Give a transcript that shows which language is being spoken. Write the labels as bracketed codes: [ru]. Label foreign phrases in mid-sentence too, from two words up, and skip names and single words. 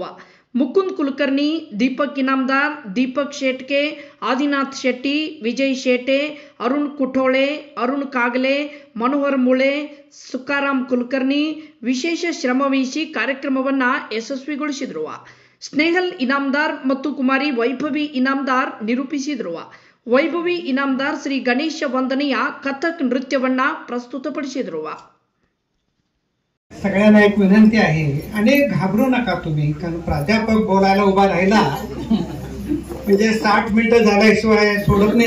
[kn] ಮುಕುಂದ್ ಕುಲಕರ್ಣಿ, ದೀಪಕ್ ಇನಾಮದಾರ್, ದೀಪಕ್ ಶೇಟ್ಕೆ, ಆದಿನಾಥ್ ಶೆಟ್ಟಿ, ವಿಜಯ್ ಶೇಟೆ, ಅರುಣ್ ಕುಠೋಳೆ, ಅರುಣ್ ಕಾಗಲೆ, ಮನೋಹರ್ ಮುಳೆ, ಸುಕಾರಾಮ್ ಕುಲಕರ್ಣಿ ವಿಶೇಷ ಶ್ರಮವಹಿಸಿ ಕಾರ್ಯಕ್ರಮವನ್ನು ಯಶಸ್ವಿಗೊಳಿಸಿದರು. ಸ್ನೇಹಲ್ ಇನಾಮದಾರ್ ಮತ್ತು ಕುಮಾರಿ ವೈಭವಿ ಇನಾಮದಾರ್ ನಿರೂಪಿಸಿದರು. ವೈಭವಿ ಇನಾಮದಾರ್ ಶ್ರೀ ಗಣೇಶ ವಂದನೆಯ ಕಥಕ್ ನೃತ್ಯವನ್ನ ಪ್ರಸ್ತುತಪಡಿಸಿದರು. [mr] सगळ्यांना एक विनंती आहे, अनेक घाबरू नका तुम्ही, कारण प्राध्यापक बोलायला उभा राहिला म्हणजे 60 मिनिटं झाल्याशिवाय सोडत नाही.